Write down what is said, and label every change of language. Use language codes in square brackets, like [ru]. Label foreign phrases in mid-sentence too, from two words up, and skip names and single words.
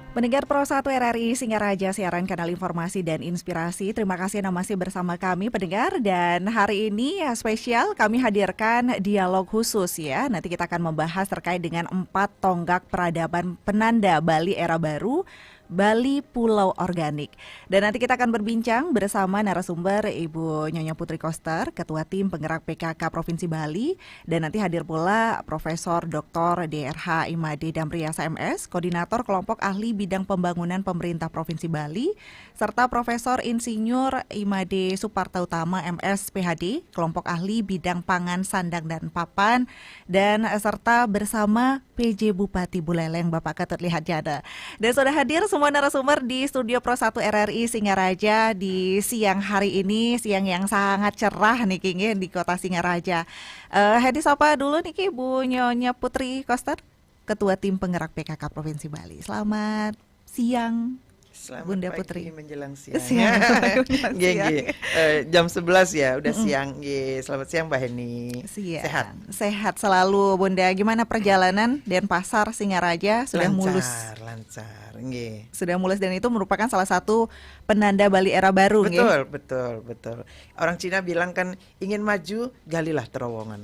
[id] Pendengar Pro 1 RRI Singaraja, siaran kanal informasi dan inspirasi. Terima kasih Anda masih bersama kami pendengar, dan hari ini spesial kami hadirkan dialog khusus ya. Nanti kita akan membahas terkait dengan 4 tonggak peradaban penanda Bali era baru, Bali Pulau Organik. Dan nanti kita akan berbincang bersama narasumber Ibu Nyonya Putri Koster, Ketua Tim Penggerak PKK Provinsi Bali, dan nanti hadir pula Profesor Dr. DRH Imade Damriasa MS, Koordinator Kelompok Ahli Bidang Pembangunan Pemerintah Provinsi Bali, serta Profesor Insinyur Imade Suparta Utama MS PhD, Kelompok Ahli Bidang Pangan Sandang dan Papan, dan serta bersama PJ Bupati Buleleng Bapak Ketut Lihat Jada. Dan sudah hadir semua narasumber di studio Pro 1 RRI Singaraja di siang hari ini, siang yang sangat cerah nih King di kota Singaraja. Hedi sapa dulu nih Bu Nyonya Putri Koster, Ketua Tim Penggerak PKK Provinsi Bali. Selamat siang. Selamat Bunda pagi Putri. menjelang siang. Menjelang siang. Jam 11 ya, udah siang. Selamat siang Mbak Heni. Sehat? Sehat selalu Bunda. Gimana perjalanan Denpasar Singaraja? Sudah mulus? Lancar. Sudah mulus, dan itu merupakan salah satu penanda Bali era baru. Betul. Orang Cina bilang kan, ingin maju galilah terowongan.